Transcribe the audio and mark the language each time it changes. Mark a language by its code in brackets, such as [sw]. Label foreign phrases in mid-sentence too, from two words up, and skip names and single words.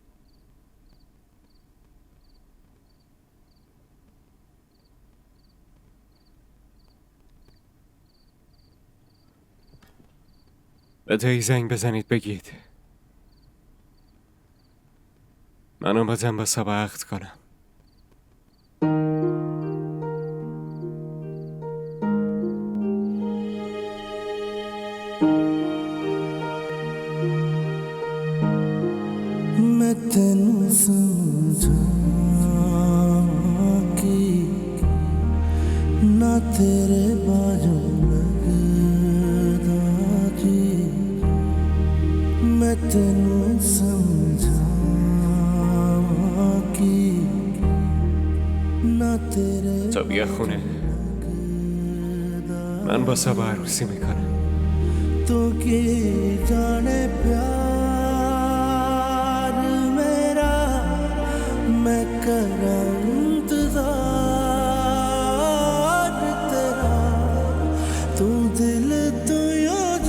[fa] به تایی زنگ بزنید بگید من اومدم با سبا عقد کنم. [pa] ਮੈਂ ਤੈਨੂੰ ਸਮਝਾਂ ਕਿ ਨਾ ਤੇਰੇ ਬਾਜੂ ਲੱਗਦਾ ਜੀ ਮੈਂ ਤੈਨੂੰ ਸਮਝਾਂ ਕਿ ਨਾ ਤੇਰੇ [fa] تا بیا خونه من با سبا عروسی میکنم. [pa] ਤੋ ਕੀ ਜਾਣੇ ਪਿਆਰ ਮੇਰਾ ਮੈਂ ਕਰਾਂ ਇੰਤਜ਼ਾਰ ਤੇਰਾ ਤੂੰ ਦਿਲ ਤੂੰ ਯੋ